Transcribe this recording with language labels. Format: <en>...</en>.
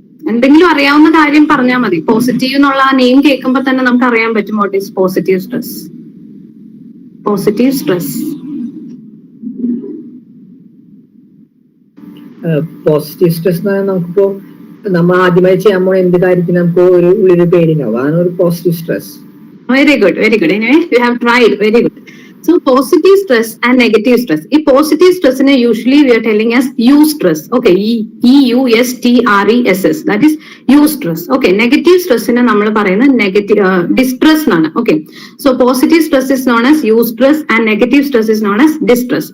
<ml>എന്തെങ്കിലും അറിയാവുന്ന കാര്യം പറഞ്ഞാൽ മതി. പോസിറ്റീവ് എന്നുള്ള ആ നെയിം കേൾക്കുമ്പോൾ തന്നെ നമുക്ക് അറിയാൻ പറ്റും</ml> <en>What is positive stress. Positive stress.</en> <ml>Positive stress എന്ന് പറഞ്ഞാൽ നമുക്കിപ്പോ നമ്മൾ ആദ്യമായി ചെയ്യാൻ പോണ എന്ത് കാര്യത്തിന് നമുക്ക് ഒരു ഉള്ളിൽ പേടിണ്ടാവും, അതാണ് ഒരു positive stress.</ml> <en>Very good, very good. Anyway, you have tried. Very good. So positive stress and negative stress.</en> <ml>ഈ positive സ്ട്രെസ്സിനെ usually</ml> <en>we are telling as U stress. Okay, EUSTRESS. That is U stress.</en> <ml>Okay, negative സ്ട്രെസ്സിനെ നമ്മൾ പറയുന്നത് negative distress എന്നാണ്.</ml> <en>Okay, so positive stress is known as U stress and negative stress is known as distress.</en>